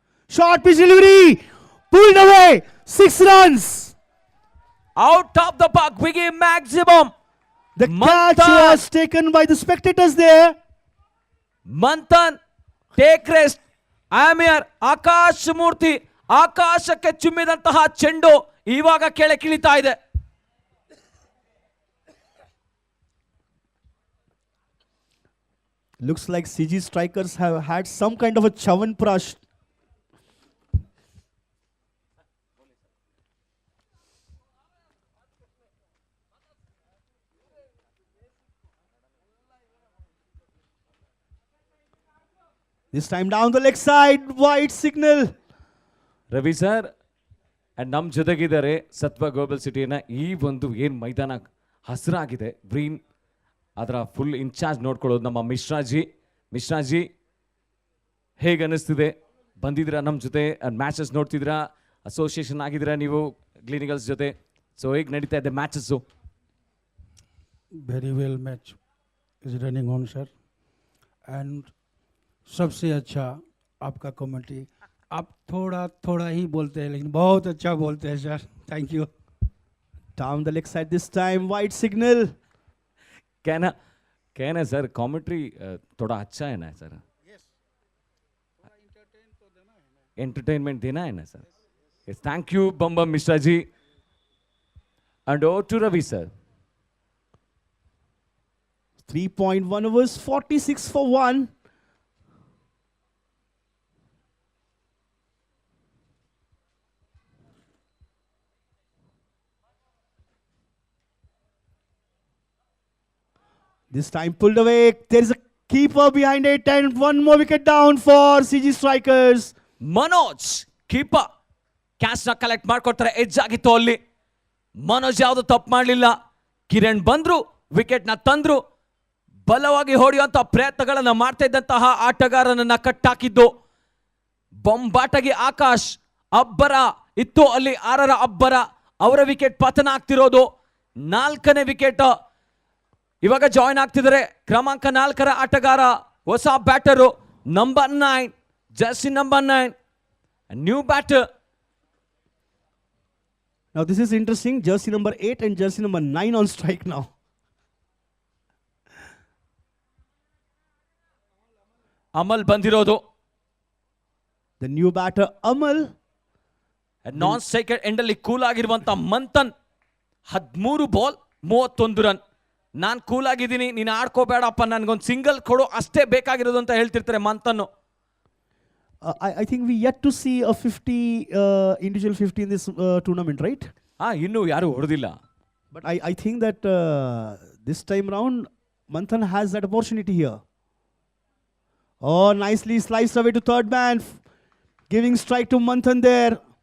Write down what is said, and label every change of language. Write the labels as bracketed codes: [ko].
[en] Short pitch delivery, pulled away, 6 runs. Out of the park, Wiggy maximum. The catch was taken by the spectators there. Manthan take rest. [kn] ಆಮಿಯರ್ Akash ಮೂರ್ತಿ, ಆಕಾಶಕ್ಕೆ ಚುಮ್ಮಿದಂತಹ ಚೆಂಡು ಇವಾಗ ಕೆಳಗಿಳಿತಾ ಇದೆ. [en] Looks like CG Strikers have had some kind of a Chavanprash. This time down the leg side, wide signal. [kn] Ravi sir ನಮ್ಮ ಜೊತೆಗಿದ್ದಾರೆ ಸತ್ವ global ಸಿಟಿನ ಈ ಒಂದು ಏನು ಮೈದಾನ ಹಸಿರಾಗಿದೆ ಗ್ರೀನ್, ಅದರ ಫುಲ್ ಇನ್ಚಾರ್ಜ್ ನೋಡ್ಕೊಳ್ಳೋದು ನಮ್ಮ ಮಿಶ್ರಾಜಿ. ಹೇಗೆ ಅನ್ನಿಸ್ತಿದೆ? ಬಂದಿದ್ದೀರಾ ನಮ್ಮ ಜೊತೆ, ಮ್ಯಾಚಸ್ ನೋಡ್ತಿದ್ದೀರಾ, ಅಸೋಸಿಯೇಷನ್ ಆಗಿದ್ದೀರಾ ನೀವು ಗ್ಲೀನಿಗಲ್ಸ್ ಜೊತೆ. ಸೊ ಹೇಗೆ ನಡೀತಾ ಇದೆ matches? [en] Very well match is running on sir. And [hi] सबसे अच्छा आपका कमेंट्री. आप थोड़ा थोड़ा ही बोलते हैं लेकिन बहुत अच्छा बोलते हैं sir. [en] Thank you. Down the leg side this time, wide signal. [hi] कहना सर कॉमेंट्री थोड़ा अच्छा है ना सर? एंटरटेनमेंट देना है ना sir? [en] Yes, thank you Bam Mishra ji. And over to Ravi sir. 3.1 overs, 46 for 1. This time pulled away. There is a keeper behind it, and one more wicket down for CG Strikers. [kn] Manoj keeper catch ನ collect ಮಾಡ್ಕೊಡ್ತಾರೆ. Edge ಆಗಿತ್ತು ಅಲ್ಲಿ. ಮನೋಜ್ ಯಾವುದು ತಪ್ಪು ಮಾಡಲಿಲ್ಲ. ಕಿರಣ್ ಬಂದ್ರು, wicket ನ ತಂದ್ರು. ಬಲವಾಗಿ ಹೊಡೆಯುವಂತ ಪ್ರಯತ್ನಗಳನ್ನ ಮಾಡ್ತಾ ಇದ್ದಂತಹ ಆಟಗಾರನನ್ನ ಕಟ್ಟಾಕಿದ್ದು. ಬೊಂಬಾಟಗಿ ಆಕಾಶ್ ಅಬ್ಬರ ಇತ್ತು ಅಲ್ಲಿ. 6ರ ಅಬ್ಬರ. ಅವರ ವಿಕೆಟ್ ಪತನ ಆಗ್ತಿರೋದು. 4ನೇ ವಿಕೆಟ್ ಇವಾಗ ಜಾಯಿನ್ ಆಗ್ತಿದ್ದಾರೆ. ಕ್ರಮಾಂಕ 4ರ ಆಟಗಾರ, ಹೊಸ batter, number 9, Jersey number 9, new batter. [en] Now this is interesting. Jersey number 8 and jersey number 9 on strike now. [kn] Amal ಬಂದಿರೋದು. [en] The new batter Amal. [kn] Non striker end ಅಲ್ಲಿ ಕೂಲ್ ಆಗಿರುವಂತ ಮಂಥನ್ 13 ಬಾಲ್ 31 ರನ್. ನಾನು ಕೂಲ್ ಆಗಿದ್ದೀನಿ, ನೀನು ಆಡ್ಕೋಬೇಡಪ್ಪ, ನನ್ಗೊಂದು ಸಿಂಗಲ್ ಕೊಡು ಅಷ್ಟೇ ಬೇಕಾಗಿರೋದು ಅಂತ ಹೇಳ್ತಿರ್ತಾರೆ Manthan. [en] I think we yet to see a 50 individual 50 in this tournament, right? [kn] ಇನ್ನೂ ಯಾರು ಹೊಡೆದಿಲ್ಲ. [en] But I think that this time round Manthan has that opportunity here. Oh, nicely sliced away to third man, giving strike to Manthan there.